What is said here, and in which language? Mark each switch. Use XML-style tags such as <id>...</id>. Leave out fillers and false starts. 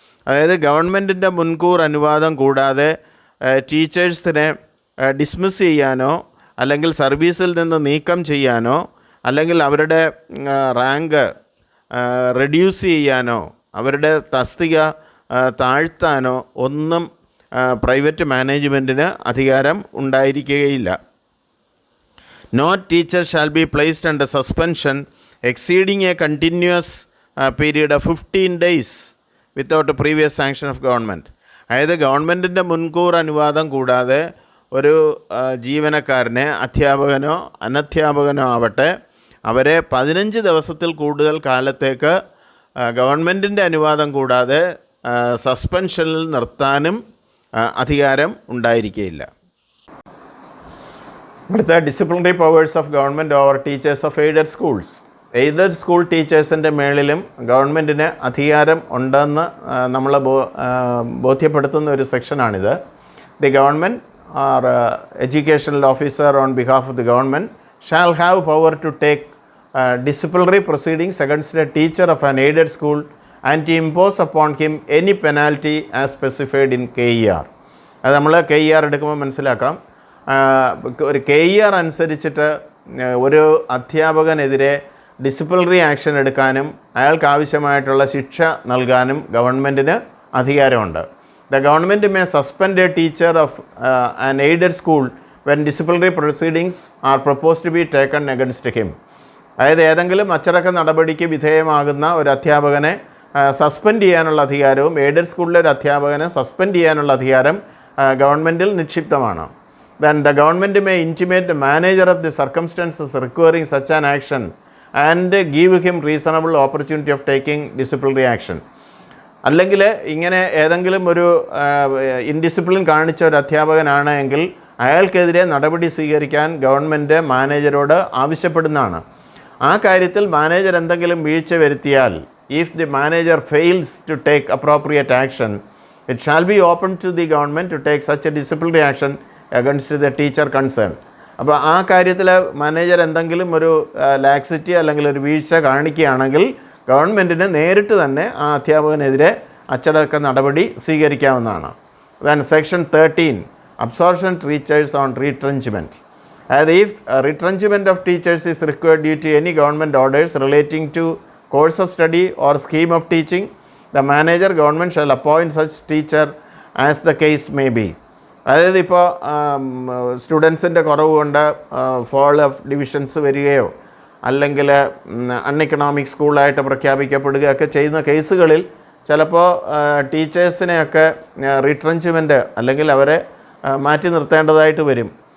<ml>അതായത് ഗവൺമെൻറ്റിൻ്റെ മുൻകൂർ അനുവാദം കൂടാതെ ടീച്ചേഴ്സിനെ ഡിസ്മിസ് ചെയ്യാനോ അല്ലെങ്കിൽ സർവീസിൽ നിന്ന് നീക്കം ചെയ്യാനോ അല്ലെങ്കിൽ അവരുടെ റാങ്ക് റെഡ്യൂസ് ചെയ്യാനോ അവരുടെ തസ്തിക താഴ്ത്താനോ ഒന്നും പ്രൈവറ്റ് മാനേജ്മെൻറ്റിന് അധികാരം ഉണ്ടായിരിക്കുകയില്ല.</ml> <en>No teacher shall be placed under suspension exceeding a continuous period of 15 days without a previous sanction of government.</en> <ml>അതായത് ഗവൺമെൻറ്റിൻ്റെ മുൻകൂർ അനുവാദം കൂടാതെ ഒരു ജീവനക്കാരനെ അധ്യാപകനോ അനധ്യാപകനോ ആവട്ടെ അവരെ 15 ദിവസത്തിൽ കൂടുതൽ കാലത്തേക്ക് ഗവൺമെൻറ്റിൻ്റെ അനുവാദം കൂടാതെ സസ്പെൻഷനിൽ നിർത്താനും അധികാരം ഉണ്ടായിരിക്കുകയില്ല.</ml> <en>അടുത്ത disciplinary powers of government over teachers of aided schools.</en> <ml>Aided school ടീച്ചേഴ്സിൻ്റെ മേളിലും ഗവൺമെൻറ്റിന് അധികാരം ഉണ്ടെന്ന് നമ്മളെ ബോധ്യപ്പെടുത്തുന്ന ഒരു സെക്ഷനാണിത്.</ml> <en>The government or educational officer on behalf of the government shall have power to take disciplinary proceedings against a teacher of an aided school and to impose upon him any penalty as specified in KER.</en> <ml>അത് നമ്മൾ KER എടുക്കുമ്പോൾ മനസ്സിലാക്കാം. ഒരു KER അനുസരിച്ചിട്ട് ഒരു അധ്യാപകനെതിരെ disciplinary action എടുക്കാനും അയാൾക്ക് ആവശ്യമായിട്ടുള്ള ശിക്ഷ നൽകാനും ഗവൺമെൻറ്റിന് അധികാരമുണ്ട്.</ml> <en>The government may suspend a teacher of an aided school when disciplinary proceedings are proposed to be taken against him.</en> <ml>അതായത് ഏതെങ്കിലും അച്ചടക്ക നടപടിക്ക് വിധേയമാകുന്ന ഒരു അധ്യാപകനെ സസ്പെൻഡ് ചെയ്യാനുള്ള അധികാരവും എയ്ഡഡ് സ്കൂളിലെ ഒരു അധ്യാപകനെ സസ്പെൻഡ് ചെയ്യാനുള്ള അധികാരം ഗവൺമെൻറ്റിൽ നിക്ഷിപ്തമാണ്.</ml> <en>Then the government may intimate the manager of the circumstances requiring such an action and give him reasonable opportunity of taking disciplinary action.</en> <ml>അല്ലെങ്കിൽ ഇങ്ങനെ ഏതെങ്കിലും ഒരു ഇൻഡിസിപ്ലിൻ കാണിച്ച ഒരു അധ്യാപകനാണ് എങ്കിൽ അയാൾക്കെതിരെ നടപടി സ്വീകരിക്കാൻ ഗവൺമെൻറ് മാനേജരോട് ആവശ്യപ്പെടുന്നതാണ്. ആ കാര്യത്തിൽ മാനേജർ എന്തെങ്കിലും വീഴ്ച വരുത്തിയാൽ,</ml> <en>If the manager fails to take appropriate action, it shall be open to the government to take such a disciplinary action against the teacher concerned.</en> <ml>അപ്പോൾ ആ കാര്യത്തിൽ മാനേജർ എന്തെങ്കിലും ഒരു ലാക്സിറ്റി അല്ലെങ്കിൽ ഒരു വീഴ്ച കാണിക്കുകയാണെങ്കിൽ ഗവൺമെൻറ്റിന് നേരിട്ട് തന്നെ ആ അധ്യാപകനെതിരെ അച്ചടക്ക നടപടി സ്വീകരിക്കാവുന്നതാണ്.</ml> <en>Then section 13, absorption teachers on retrenchment. As if retrenchment of teachers is required due to any government orders relating to course of study or scheme of teaching, the manager government shall appoint such teacher as the case may be.</en> <ml>അതായത് ഇപ്പോൾ സ്റ്റുഡൻസിൻ്റെ കുറവ് കൊണ്ട് fall of divisions വരികയോ അല്ലെങ്കിൽ uneconomic സ്കൂളായിട്ട് പ്രഖ്യാപിക്കപ്പെടുകയൊക്കെ ചെയ്യുന്ന കേസുകളിൽ ചിലപ്പോൾ ടീച്ചേഴ്സിനെയൊക്കെ റീട്രെഞ്ച്മെൻറ്റ് അല്ലെങ്കിൽ അവരെ മാറ്റി നിർത്തേണ്ടതായിട്ട് വരും.</ml>